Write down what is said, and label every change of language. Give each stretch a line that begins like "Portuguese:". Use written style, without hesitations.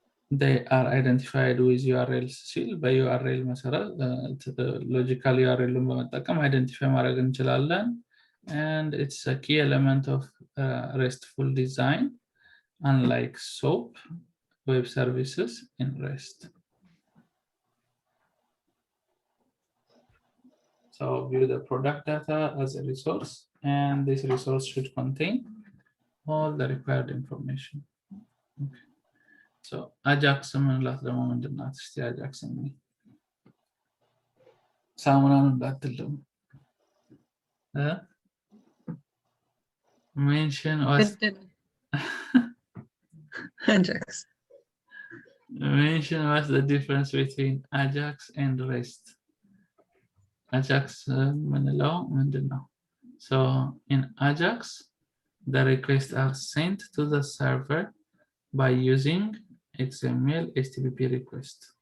English: they are identified with URLs
Amharic: ሲል በURL መሰረት logical URL በመጠቀም አይደንቲፋይ ማድረግ እንችላለን
English: and it's a key element of RESTful design unlike SOAP web services in REST so view the product data as a resource and this resource should contain all the required information okay.
Amharic: So Ajax ምንላት ደግሞ ምንድናት እስቲ Ajax ምን ሳሙናን እንዳትልም
English: mention was Ajax. mention what's the difference between Ajax and REST
Amharic: Ajax ምንለው ምንድነው
English: so in Ajax the requests are sent to the server by using XML HTTP request